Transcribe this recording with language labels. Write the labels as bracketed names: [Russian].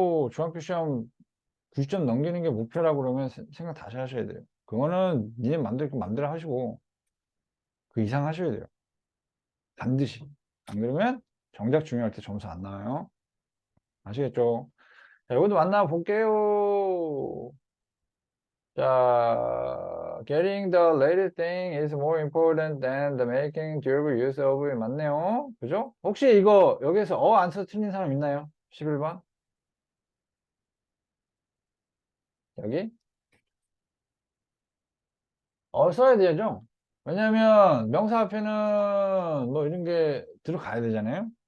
[Korean] 중학교 시험 90점 넘기는 게 목표라고 그러면 생각 다시 하셔야 돼요. 그거는 니네 맘대로 하시고, 그 이상 하셔야 돼요. 반드시. 안 그러면 정작 중요할 때 점수 안 나와요. 아시겠죠? 자, 이것도 만나볼게요. [English] 자, getting the latest thing is more important than the making durable use of it. [Korean] 맞네요. 그죠? 혹시 이거 여기서 안 써 틀린 사람 있나요? 11번. 여기? 써야 되죠? 왜냐면 명사 앞에는 뭐 이런 게 들어가야 되잖아요.